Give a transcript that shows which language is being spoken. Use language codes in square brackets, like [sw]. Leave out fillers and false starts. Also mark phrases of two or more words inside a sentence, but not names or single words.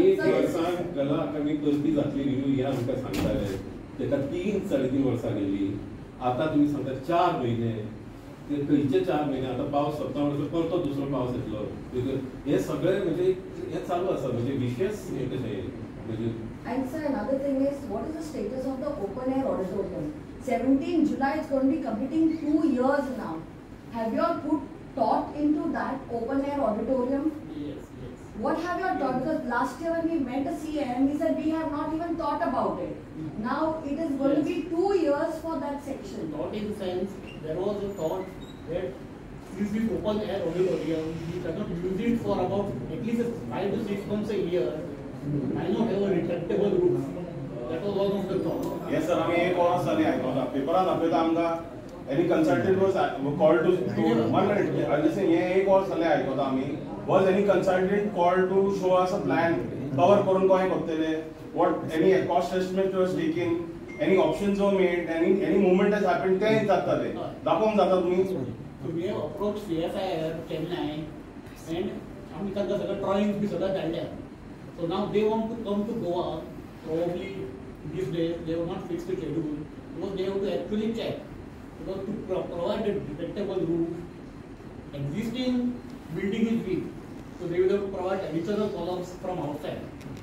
[kok] एक वर्सान कला अकादमी करपी जातली न्हू हे आमकां सांगताले तेका 3-3.5 वर्सां गेली आता तुम्ही सांगता 4 महिने ते खंयचे 4 महिने आता पावस सोंपता म्हणसर परतो दुसरो पावस येतलो हे सगळे म्हणजे हे चालू आसा म्हणजे विशेष हे कशें म्हणजे [en] And sir, another thing is, what is the status of the open air auditorium? 17 July is going to be completing 2 years now. Have you all put thought into that open air auditorium? Yes. What have you all thought? Because last year when we met the CM, he said we have not even thought about it. Now it is going to be 2 years for that section. Thought in the sense, there was a thought that this open air auditorium, we cannot use it for about at least 5 to 6 months a year. I not have a retractable roof. That was one of the thoughts. Yes sir, [kok] आम्ही एक वर्स जाली आयकला पेपरान दाखयता आमकां [en] any consultant was called to 1 minute I just say [kok] हे एक वर्स जाले आयकता आमी [en] was any consultant called to show us a plan cover [kok] करून काय करतले [en] what any cost estimate was taken any options were made any movement has happened [kok] ते जातले दाखोवन जाता तुम्ही [en] we have approached CSIR Chennai and [kok] आम्ही तांकां सगळं drawings बी सगळं धाडल्या. [en] So now they want to come to Goa. Probably these days they will not fix the schedule because they have to actually check. Because to provide a detectable roof, existing building is weak, so they will have to provide additional columns from outside.